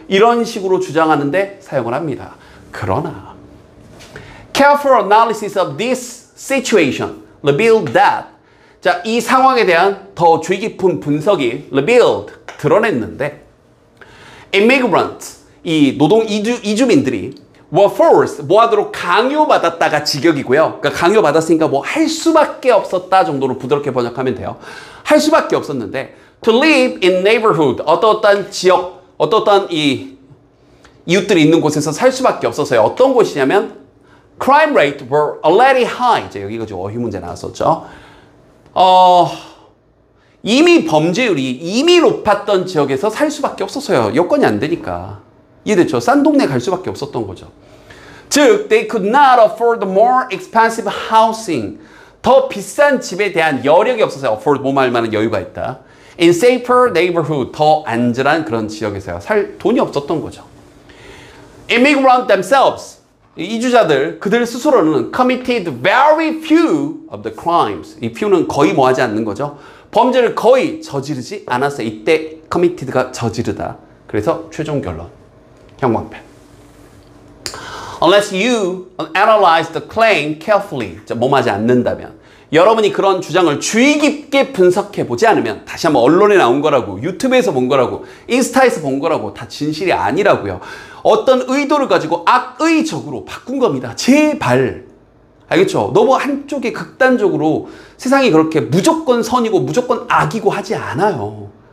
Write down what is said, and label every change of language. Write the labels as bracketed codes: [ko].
[ko] 이런 식으로 주장하는데 사용을 합니다. 그러나 [en] careful analysis of this situation revealed that, [ko] 자, 이 상황에 대한 더 주의 깊은 분석이 revealed, 드러냈는데 immigrant, 이 이주민들이 [en] were forced, [ko] 뭐 하도록 강요받았다가 직역이고요. 그러니까 강요받았으니까 뭐 할 수밖에 없었다 정도로 부드럽게 번역하면 돼요. 할 수밖에 없었는데 [en] to live in neighborhood, [ko] 어떠한 지역, 어떠한 이 이웃들이 있는 곳에서 살 수밖에 없었어요. 어떤 곳이냐면 [en] crime rate were already high. [ko] 이제 여기가 어휘 문제 나왔었죠. 이미 범죄율이 이미 높았던 지역에서 살 수밖에 없었어요. 여건이 안 되니까. 이해됐죠? 싼 동네 갈 수밖에 없었던 거죠. [en] 즉, they could not afford more expensive housing. [ko] 더 비싼 집에 대한 여력이 없었어요. afford, 뭐 말만한 여유가 있다. [en] in safer neighborhood, [ko] 더 안전한 그런 지역에서요. 살 돈이 없었던 거죠. [en] immigrant themselves, [ko] 이주자들, 그들 스스로는 [en] committed very few of the crimes. [ko] 이 few는 거의 뭐 하지 않는 거죠. 범죄를 거의 저지르지 않았어요. 이때 committed가 저지르다. 그래서 최종 결론, 형광펜. [en] Unless you analyze the claim carefully. [ko] 뭐 하지 않는다면, 여러분이 그런 주장을 주의 깊게 분석해 보지 않으면, 다시 한번 언론에 나온 거라고, 유튜브에서 본 거라고, 인스타에서 본 거라고 다 진실이 아니라고요. 어떤 의도를 가지고 악의적으로 바꾼 겁니다. 제발. 알겠죠? 너무 한쪽에 극단적으로 세상이 그렇게 무조건 선이고 무조건 악이고 하지 않아요.